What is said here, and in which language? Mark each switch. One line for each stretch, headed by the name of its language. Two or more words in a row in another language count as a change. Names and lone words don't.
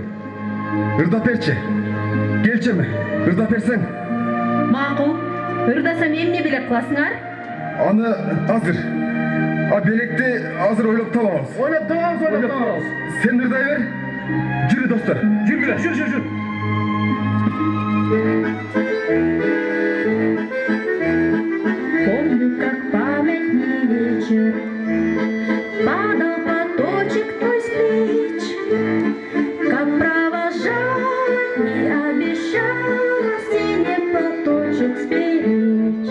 Kyrgyz: Ырдап берчи. Келчи эми, ырдап берсең. Макул. Ырдасам эмне белек кыласыңар? Аны азыр. Белекти азыр ойлоп табабыз. Сен ырдай бер. Жүрү достор. Жүргүлө.
Russian: Помню, как памятный вечер падал поточек твой с плеч, как провожал и обещал синий платочек сберечь.